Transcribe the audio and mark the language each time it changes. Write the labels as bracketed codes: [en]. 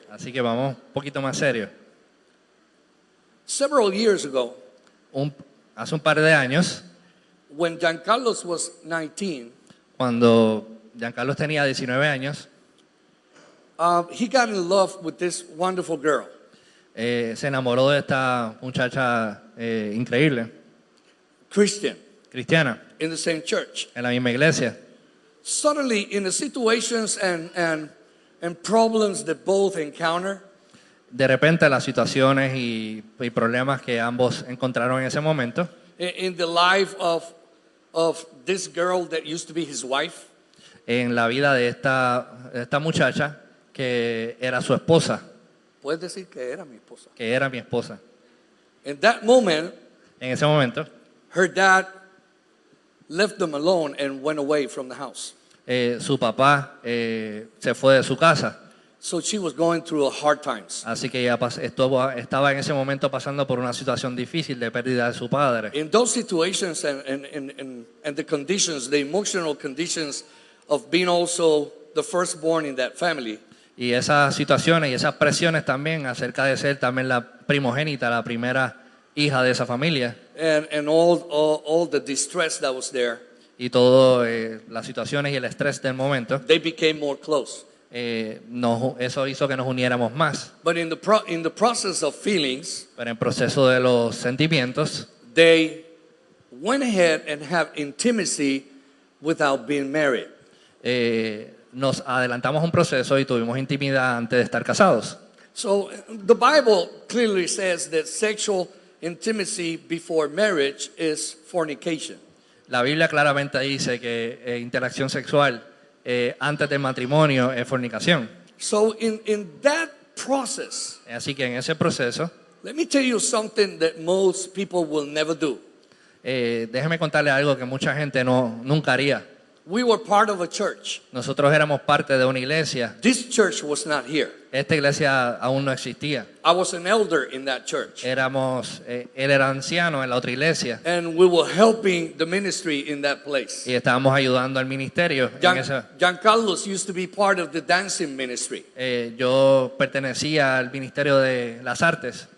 [es] Así que vamos un poquito más serio. [en] Several years ago, [es] Hace un par de años, [en] when Giancarlos was 19, [es] cuando Giancarlos tenía 19 años, [en] he got in love with this wonderful girl. [es] se enamoró de esta muchacha increíble, [en] Christian, [es] cristiana, [en] in the same church. [es] en la misma iglesia. [en] Suddenly, in the situations and problems that both encounter, [es] De repente las situaciones y problemas que ambos encontraron en ese momento, [en] in the life of this girl that used to be his wife, [es] en la vida de esta muchacha que era su esposa, puedes decir que era mi esposa. que era mi esposa. [en] In that moment, [es] En ese momento, [en] her dad left them alone and went away from the house. [es] su papá se fue de su casa, [en] So she was going through hard times. [es] así que ella estaba en ese momento pasando por una situación difícil de pérdida de su padre. [en] In those situations and the conditions, the emotional conditions of being also the firstborn in that family, [es] Y esas situaciones y esas presiones también acerca de ser también la primogénita, la primera hija de esa familia, [en] and all the distress that was there, [es] y todas las situaciones y el estrés del momento, [en] they became more close. [es] eso hizo que nos uniéramos más. [en] But in the process of feelings, [es] Pero en el proceso de los sentimientos, [en] they went ahead and have intimacy without being married. [es] nos adelantamos un proceso y tuvimos intimidad antes de estar casados. [en] So the Bible clearly says that sexual intimacy before marriage is fornication. [es] La Biblia claramente dice que interacción sexual antes del matrimonio es fornicación. [en] So in that process, [es] Así que en ese proceso, [en] let me tell you something that most people will never do. [es] déjeme contarle algo que mucha gente nunca haría. [en] We were part of a church. [es] Nosotros éramos parte de una iglesia. [en] This church was not here. [es] Esta iglesia aún no existía. [en] I was an elder in that church. [es] Él era anciano en la otra iglesia [en] And we were helping the ministry in that place. [es] y estábamos ayudando al ministerio. [en] Giancarlos used to be part of the dancing ministry. [es] Yo pertenecía al ministerio de las artes.